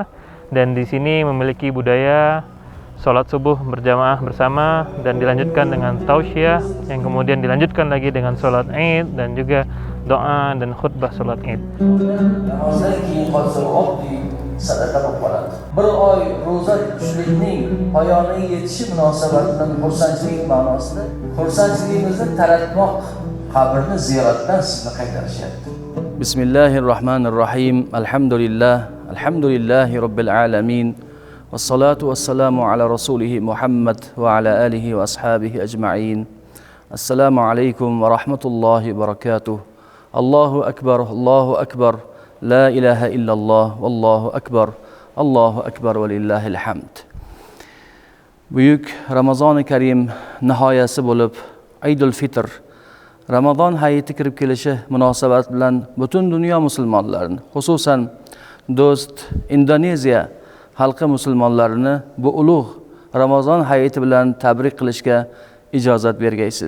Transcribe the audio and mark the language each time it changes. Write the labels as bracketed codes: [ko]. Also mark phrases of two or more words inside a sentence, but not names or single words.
[id] dan di sini memiliki budaya sholat subuh berjamaah bersama dan dilanjutkan dengan tausiah, yang kemudian dilanjutkan lagi dengan sholat Id dan juga doa dan khutbah sholat Id. [uz] Bir oy ro'za tutishlikning poyoniga yetishi munosabati bilan xursandchilik ma'nosida xursandchiligimizni taratmoq, qabrni ziyoratdan sizni qaytarishyapti. [ar] بسم الله الرحمن الرحيم. الحمد لله رب العالمين. والصلاة والسلام على رسوله محمد وعلى آله وأصحابه أجمعين. السلام عليكم ورحمة الله وبركاته. الله أكبر، لا إله إلا الله، والله أكبر ولله الحمد. [uz] Buyuk Ramazoni Karim nihoyasi bo'lib Aydul Fitr, Ramazon hayiti kirib kelishi munosabati bilan butun dunyo musulmonlarini, xususan do'st Indoneziya xalqi musulmonlarini bu ulug' Ramazon hayiti bilan tabrik qilishga ijozat bergaysiz.